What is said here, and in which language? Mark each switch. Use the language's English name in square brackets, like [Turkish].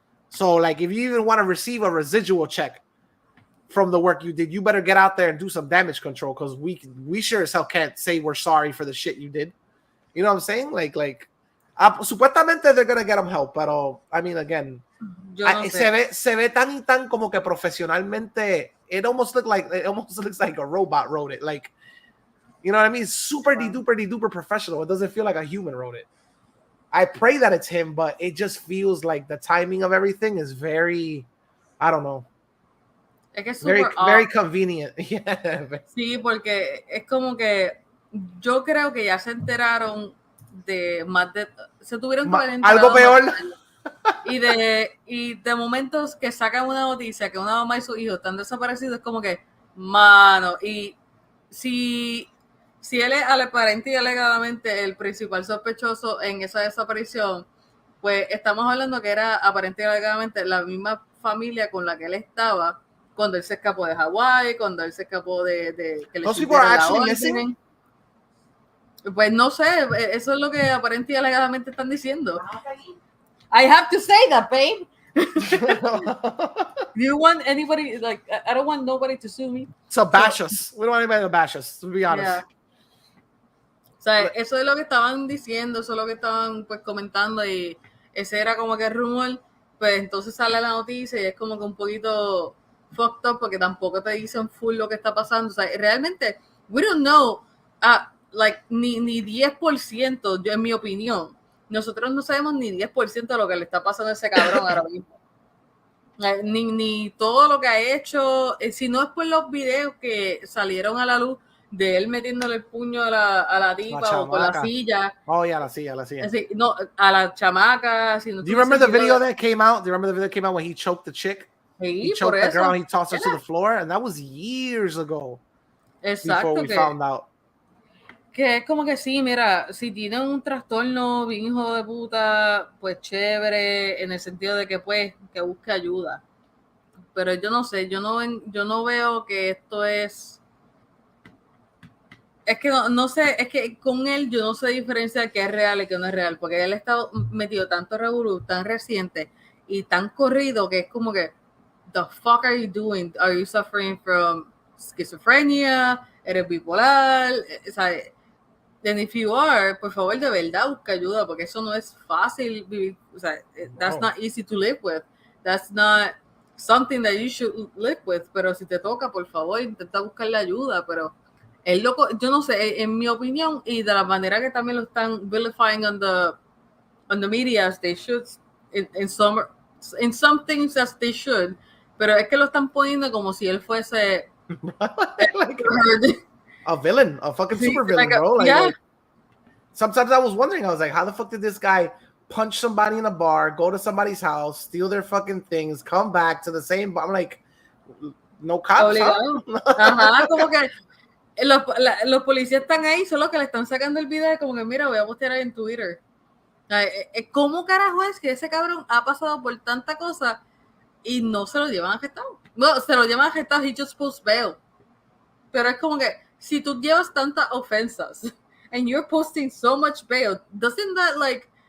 [English] So like, if you even want to receive a residual check from the work you did, you better get out there and do some damage control because we sure as hell can't say we're sorry for the shit you did. You know what I'm saying? Like supuestamente they're gonna get him help, but I mean, again, [Spanish] Yo no sé. Se ve tan y tan como que profesionalmente. [English] It almost looks like a robot wrote it. Like, you know what I mean? Super duper professional. It doesn't feel like a human wrote it. I pray that it's him, but it just feels like the timing of everything is very, I don't know. [Spanish] Es que es [English] very convenient. Yeah. [Spanish] Sí, porque es como que yo creo que ya se enteraron de más de... Se tuvieron que haber enterado algo peor. Y de momentos que sacan una noticia que una mamá y su hijo están desaparecidos, es como que, mano, y si él es aparente y alegadamente el principal sospechoso en esa desaparición, pues estamos hablando que era aparente y alegadamente la misma familia con la que él estaba cuando él se escapó de Hawái, cuando él se escapó de que le [English] Those people are actually missing? [Spanish] Pues no sé, eso es lo que aparente y alegadamente están diciendo. [English] I have to say that, babe. Do you want anybody, like, I don't want nobody to sue me. So bash us. We don't want anybody to bash us, to be honest. Yeah. [Spanish] O sea, eso es lo que estaban diciendo, eso es lo que estaban pues comentando y ese era como que el rumor, pues entonces sale la noticia y es como que un poquito [English] fucked up [Spanish] porque tampoco te dicen full lo que está pasando. O sea, realmente, [English] we don't know, like, [Spanish] ni 10%, yo en mi opinión. Nosotros no sabemos ni 10% de lo que le está pasando a ese cabrón ahora mismo. Ni todo lo que ha hecho, si no es por los videos que salieron a la luz de él metiéndole el puño a la tipa o con la silla. Oh, yeah, la silla. Así, no, a la chamaca. Si no. [English] Do you remember the video that came out? Do you remember the video that came out when he choked the chick? [Spanish] Sí, [English] he choked the girl and he tossed her to the floor? And that was years ago. [Spanish] Exacto. [English] Before we found out. [Spanish] Que es como que sí, mira, si tiene un trastorno bien hijo de puta, pues chévere, en el sentido de que pues, que busque ayuda. Pero yo no sé, yo no veo que esto es que no sé, es que con él yo no sé diferenciar qué es real y qué no es real, porque él ha estado metido tanto revolú, tan reciente y tan corrido que es como que, [English] the fuck are you doing? Are you suffering from schizophrenia? [Spanish] ¿Eres bipolar? O sea, [English] and if you are, [Spanish] por favor, de verdad busca ayuda, porque eso no es fácil vivir, o sea, [English] that's not easy to live with, [Spanish] that's not something that you should live with, pero si te toca, por favor, intenta buscar la ayuda, pero el loco, yo no sé, en mi opinión, y de la manera que también lo están [English] vilifying on the media, as they should, [Spanish] in some things as they should, pero es que lo están poniendo como si él fuese [English] like a villain, a fucking super villain, bro. Like, sometimes I was wondering, I was like, how the fuck did this guy punch somebody in a bar, go to somebody's house, steal their fucking things, come back to the same bar? I'm like, no cops, huh? [Spanish] Ajá, como que los policías están ahí, solo que le están sacando el video como que mira, voy a postear ahí en Twitter. ¿Cómo carajo es que ese cabrón ha pasado por tanta cosa y no se lo llevan arrestado? No, se lo llevan arrestado, [English] he just post bail. [Spanish] Pero es como que si tú llevas tantas ofensas [English] and you're posting so much bail, doesn't that like